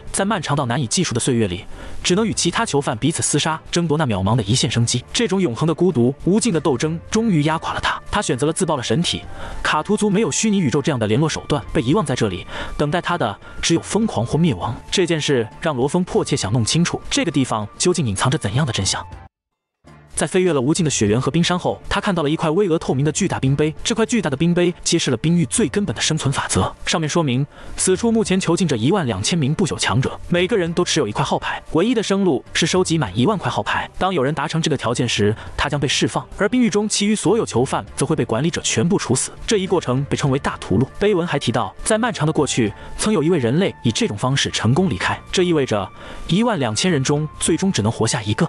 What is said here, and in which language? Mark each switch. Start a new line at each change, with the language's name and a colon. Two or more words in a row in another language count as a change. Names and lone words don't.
Chinese: 在漫長到難以計數的歲月裡，只能與其他囚犯彼此廝殺，爭奪那渺茫的一線生機。這種永恆的孤獨、無盡的鬥爭，終於壓垮了他。他選擇了自爆了神體。卡圖族沒有虛擬宇宙這樣的聯絡手段，被遺忘在這裡，等待他的只有瘋狂或滅亡。這件事讓羅峰迫切想弄清楚，這個地方究竟隱藏着怎樣的真相。在飛越了無盡的雪原和冰山後，他看到了一塊巍峨透明的巨大冰碑。這塊巨大的冰碑揭示了冰域最根本的生存法則，上面說明此處目前囚禁着12000名不朽強者，每個人都持有一塊號牌，唯一的生路是收集滿1萬塊號牌。當有人達成這個條件時，他將被釋放，而冰域中其餘所有囚犯則會被管理者全部處死。這一過程被稱為大屠戮。碑文還提到，在漫長的過去，曾有一位人類以這種方式成功離開，這意味着12000人中最終只能活下一個。